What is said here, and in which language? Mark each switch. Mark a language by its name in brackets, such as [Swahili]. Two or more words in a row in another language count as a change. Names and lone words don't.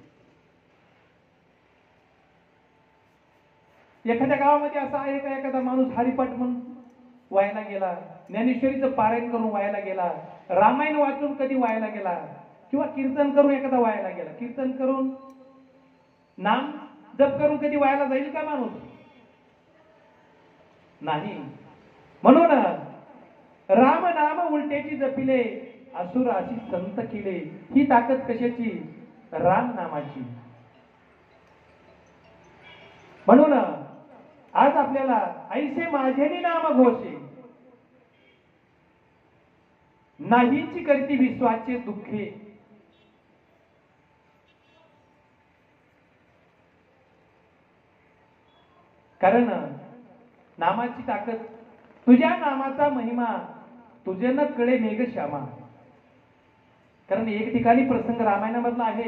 [Marathi] एखाद्या गावामध्ये असा आहे का एखादा माणूस हरिपाठ म्हणून वायाला गेला, ज्ञानेश्वरीचं पारायण करून वायाला गेला, रामायण वाचून कधी वायाला गेला, किंवा कीर्तन करून एखादा वायाला गेला. कीर्तन करून नाम जप करून कधी वायाला जाईल का माणूस? नाही. म्हणून राम नाम उलटेची जपिले असुर अशी संत केले. ही ताकद कशाची? राम नामाची. म्हणून आज आपल्याला ऐसे माझेनी नाम घोषे नाहीची करती विश्वाचे दुःखे. कारण नामाची ताकद, तुझ्या नामाचा महिमा तुझे न कळे मेघ श्यामा. कारण एक ठिकाणी प्रसंग रामायणामधला आहे.